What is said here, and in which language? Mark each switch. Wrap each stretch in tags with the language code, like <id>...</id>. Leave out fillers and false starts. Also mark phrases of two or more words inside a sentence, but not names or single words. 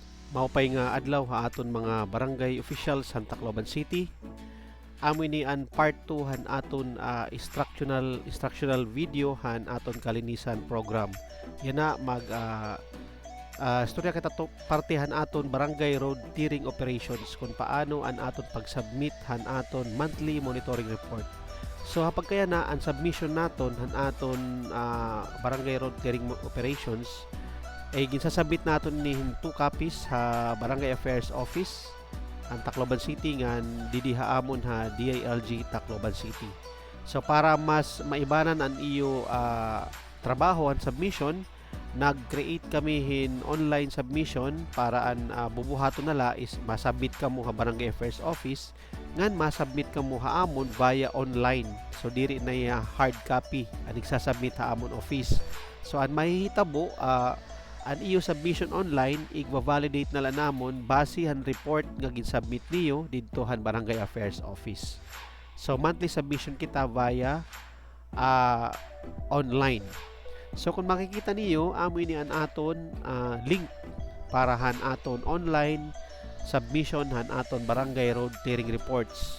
<war>Maupay nga adlaw ha aton mga barangay officials sa Tacloban City. Amo ni an part 2 han aton</war> <en>instructional video</en> <war>han aton kalinisan program. Yan na istorya kita to partihan aton barangay</war> <en>road clearing operations</en> <war>kung paano an aton pag-submit han aton</war> <en>monthly monitoring report.</en> <war>So hapag kaya na ang submission naton han aton barangay</war> <en>road clearing operations</en> <war>ay ginsasabit naton ni 2 copies ha Barangay Affairs Office ang Tacloban City ngan didihaamon ha DILG Tacloban City. So para mas maibanan ang iyo trabaho ang submission, nag-create kami hin</war> <en>online submission</en> <war>para ang bubuhaton nala is masabit ka mo ha Barangay Affairs Office ngan masubmit ka mo ha amon</war> <en>via online.</en> <war>So diri na</war> <en>hard copy</en> <war>ang igsasubmit ha amon office. So ang mahihitabo ang iyo</war> <en>submission online</en> <war>igva-validate na lang namon base han report nga ginsubmit niyo didto han Barangay Affairs Office. So</war> <en>monthly submission</en> <war>kita</war> <en>via online.</en> <war>So kung makikita niyo amoy ni an aton link para han aton</war> <en>online submission</en> <war>han aton barangay</war> <en>road clearing reports.</en>